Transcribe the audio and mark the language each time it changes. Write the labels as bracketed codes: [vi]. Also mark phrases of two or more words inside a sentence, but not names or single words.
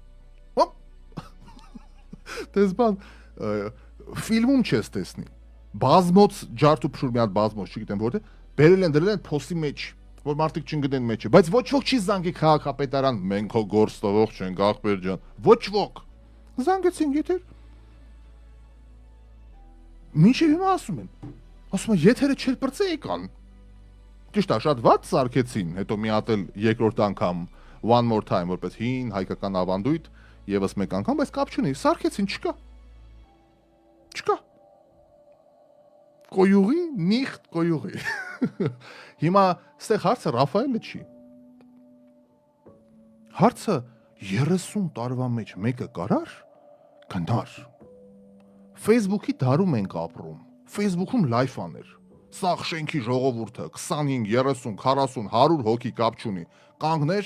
[hy] Դες բան ֆիլմում չես տեսնի։ Բազմոց ջարդ ու փշուր մի հատ բազմոց, չգիտեմ որտե, բերել են դրել են փոսի մեջ, որ մարդիկ չընկնեն մեջը, բայց ոչ ոք չի զանգի քաղաքապետարան, մենք հո գործ տվող չենք, ախպեր ջան, ոչ ոք։ Զանգեցին եթեր։ Մինչև հիմա ասում են եթերը չեր պրծեի կան։ Ճիշտ է, շատ վատ սարքեցին, հետո մի հատ էլ երկրորդ անգամ [en] one more time, [hy] որպես հին հայկական ավանդույթ, եւս մեկ անգամ, բայց կապ չունի, սարքեցին, չկա։ Կոյուղի, նիխտ կոյուղի։ Հիմա ստեղ հարցը Ռաֆայելը չի։ Հարցը 30 տարվա մեջ մեկը կարար գնար։ Facebook-ի դարում ենք ապրում։ Facebook-ում լայվ աներ։ Սաղ շենքի ժողովուրդը 25, 30, 40, 100 հոգի կապ չունի։ Կանգներ,